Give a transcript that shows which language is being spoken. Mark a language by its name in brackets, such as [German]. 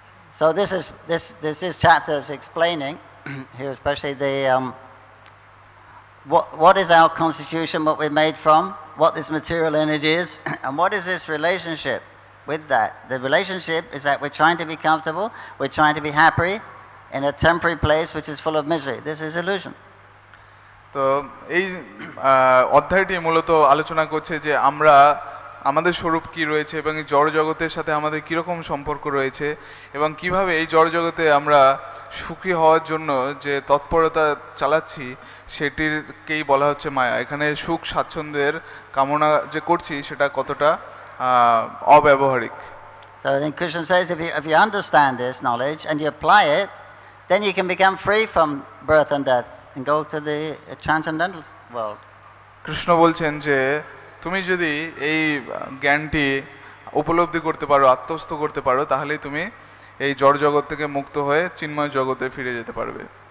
[English] So this is chapter is explaining here, especially the what is our constitution, what we're made from, what this material energy is, and what is this relationship with that. The relationship is that we're trying to be comfortable, we're trying to be happy in a temporary place which is full of misery. This is illusion. [Bangla] তো এই অধ্যায়টি মূলত আলোচনা করছে যে আমরা আমাদের স্বরূপ কি রয়েছে এবং এই জড় জগতের সাথে আমাদের কীরকম সম্পর্ক রয়েছে এবং কিভাবে এই জড় জগতে আমরা সুখী হওয়ার জন্য যে তৎপরতা চালাচ্ছি সেটিরকেই বলা হচ্ছে মায়া। এখানে সুখ স্বাচ্ছন্দ্যের কামনা যে করছি সেটা কতটা অব্যবহারিক। [English] So then Krishna says, if you understand this knowledge and you apply it, then you can become free from birth and death and go to the transcendental world. [Bangla] Krishna বলছেন যে তুমি যদি এই জ্ঞানটি উপলব্ধি করতে পারো, আত্মস্থ করতে পারো, তাহলেই তুমি এই জড় জগৎ থেকে মুক্ত হয়ে চিন্ময় জগতে ফিরে যেতে পারবে।